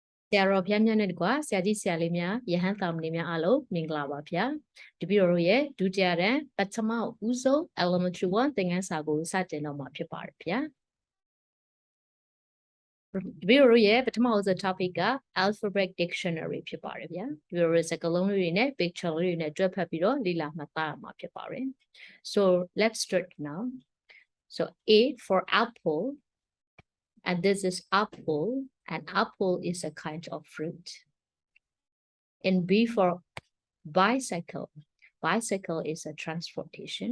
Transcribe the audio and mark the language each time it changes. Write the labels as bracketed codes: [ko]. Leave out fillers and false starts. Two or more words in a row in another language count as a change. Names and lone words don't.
[my] ဆရာတော်ဖျားမြတ်နဲ့တကွာဆရာကြီးဆရာလေးများယဟန်တာမဏေများအားလုံးမင်္ဂလာပါဗျာတပည့်တော်ရဲ့ဒုတိယတန်းပထမဦးဆုံး elementary 1သင်ခန်းစာကိုစတင်တော့မှာဖြစ်ပါတယ်ဗျာ တပည့်တော်ရဲ့ပထမဦးဆုံး topic က [en] alphabet dictionary [my] ဖြစ်ပါတယ်ဗျာတပည့်တော်ရဲ့စကားလုံးတွေနဲ့ picture တွေနဲ့တွဲဖက်ပြီးတော့လေ့လာမှတ်သားရမှာဖြစ်ပါတယ် [en] so let's start now so A for apple and this is apple and apple is a kind of fruit and B for bicycle. Bicycle is a transportation.